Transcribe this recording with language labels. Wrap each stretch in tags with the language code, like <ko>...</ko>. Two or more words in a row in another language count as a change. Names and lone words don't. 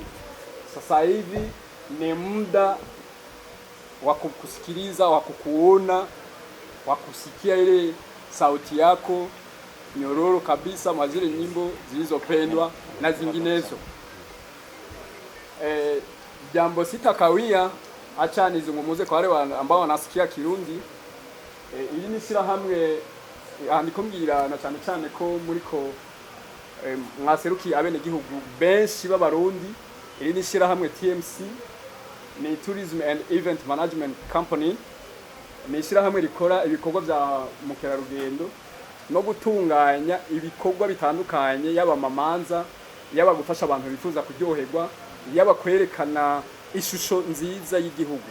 <sw>Sasa hivi ni muda wa kukusikiliza, wa kukuona, wa kusikia ile sauti yako nyororo kabisa mwa zile nyimbo zilizopendwa na zinginezo. Jambo sitakawia, acha nizungumuze kwa wale ambao wanasikia Kirundi.</sw> <rn>Ili ni shyirahamwe ndikumbwira na cyane ko muriko mwaseruki abene gihugu benshi b'abarundi. Ili ni shyirahamwe TMC, ni</rn> <en>Tourism and Event Management Company.</en> <rn>Ni shyirahamwe rikora ibikorwa bya mukerarugendo no gutunganya ibikorwa bitandukanye, yaba mamanza, yaba gufasha abantu bifuza kuryoherwa, yaba kwerekana ishusho nziza y'igihugu.</rn>